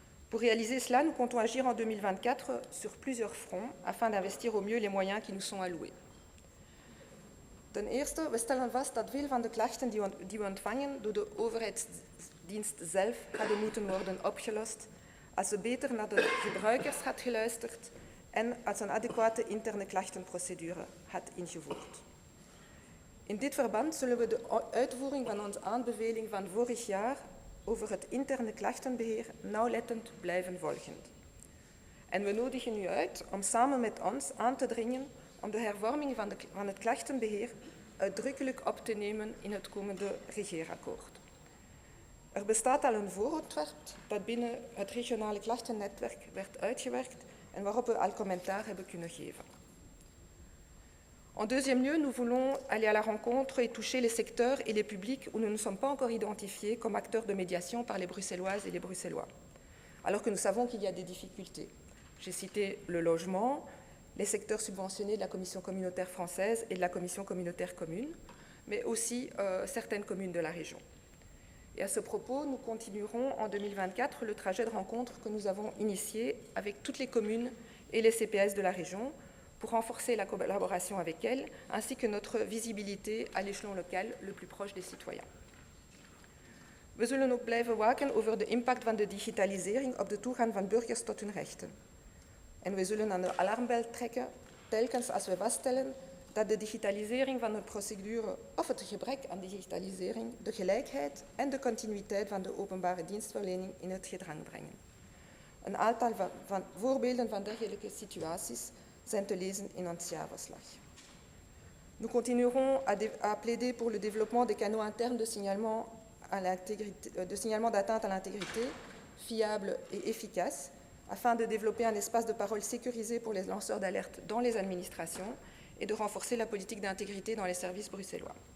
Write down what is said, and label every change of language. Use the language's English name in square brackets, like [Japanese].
[French] Pour réaliser cela, nous comptons agir en 2024 sur plusieurs fronts afin d'investir au mieux les moyens qui nous sont alloués. [Dutch] Ten eerste, we stellen vast dat veel van de klachten die we ontvangen door de overheidsdienst zelf hadden moeten worden opgelost als er beter naar de gebruikers had geluisterd en als een adequate interne klachtenprocedure had ingevoerd. In dit verband zullen we de uitvoering van onze aanbeveling van vorig jaar over het interne klachtenbeheer nauwlettend blijven volgen. En we nodigen u uit om samen met ons aan te dringen om de hervorming van het klachtenbeheer uitdrukkelijk op te nemen in het komende regeerakkoord. Er bestaat al een voorontwerp dat binnen het regionale klachtennetwerk werd uitgewerkt en waarop we al commentaar hebben kunnen geven. [French] En deuxième lieu, nous voulons aller à la rencontre et toucher les secteurs et les publics où nous ne sommes pas encore identifiés comme acteurs de médiation par les Bruxelloises et les Bruxellois, alors que nous savons qu'il y a des difficultés. J'ai cité le logement, les secteurs subventionnés de la Commission communautaire française et de la Commission communautaire commune, mais aussi certaines communes de la région. Et à ce propos, nous continuerons en 2024 le trajet de rencontre que nous avons initié avec toutes les communes et les CPS de la région pour renforcer la collaboration avec elles, ainsi que notre visibilité à l'échelon local le plus proche des citoyens. [Dutch] We zullen ook blijven waken over de impact van de digitalisering op de toegang van burgers tot hun rechten. En we zullen aan de alarmbel trekken telkens als we vaststellen dat de digitalisering van de procedure of het gebrek aan digitalisering de gelijkheid en de continuïteit van de openbare dienstverlening in het gedrang brengen. Een aantal van voorbeelden van dergelijke situaties zijn te lezen in ons jaarverslag. [French] Nous continuerons à plaider pour le développement des canaux internes de signalement d'atteinte à l'intégrité, fiables et efficaces, afin de développer un espace de parole sécurisé pour les lanceurs d'alerte dans les administrations et de renforcer la politique d'intégrité dans les services bruxellois.